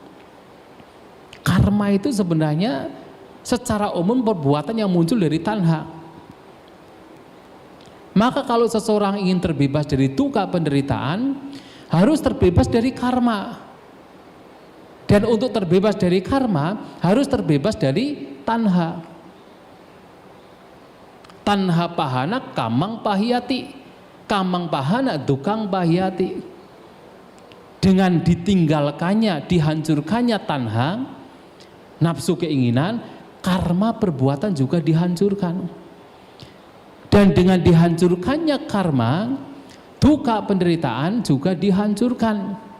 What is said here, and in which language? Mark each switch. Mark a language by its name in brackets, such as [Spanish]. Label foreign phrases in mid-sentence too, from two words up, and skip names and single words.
[Indonesian] Karma itu sebenarnya secara umum perbuatan yang muncul dari tanha. Maka kalau seseorang ingin terbebas dari duka penderitaan, harus terbebas dari karma. Dan untuk terbebas dari karma, harus terbebas dari tanha. [Pali] Tanha pahana kamang pahiyati, kamang pahana dukang pahiyati. [Indonesian] Dengan ditinggalkannya, dihancurkannya tanha, nafsu keinginan, karma perbuatan juga dihancurkan. Dan dengan dihancurkannya karma, duka penderitaan juga dihancurkan.